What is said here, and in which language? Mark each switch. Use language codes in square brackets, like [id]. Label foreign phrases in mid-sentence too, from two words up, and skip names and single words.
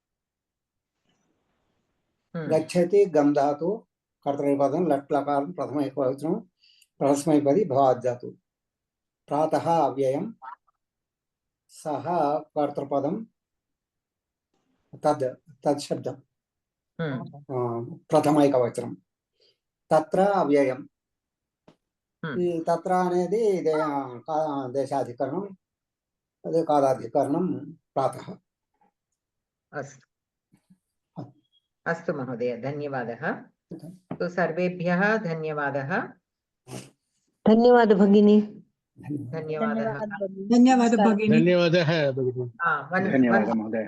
[sa] गच्छति गम धातु, कर्तृपदं लट् लकारं प्रथम एकवचनं, परस्मैपदी भवात् धातु। प्रातः अव्ययं, सः कर्तृपदं, तद् शब्दं प्रथम एकवचनं, तत्र अव्ययं, तत्र [te] అనేది దేశాధికరణం, అదే కాలాధికరణం [sa] ప్రాతः। अस्तु महोदय, धन्यवादः। तो सर्वेभ्यः धन्यवादः। धन्यवाद भगिनी। धन्यवादः। धन्यवादः भगिनी। धन्यवादः भगिनी। धन्यवादः महोदय।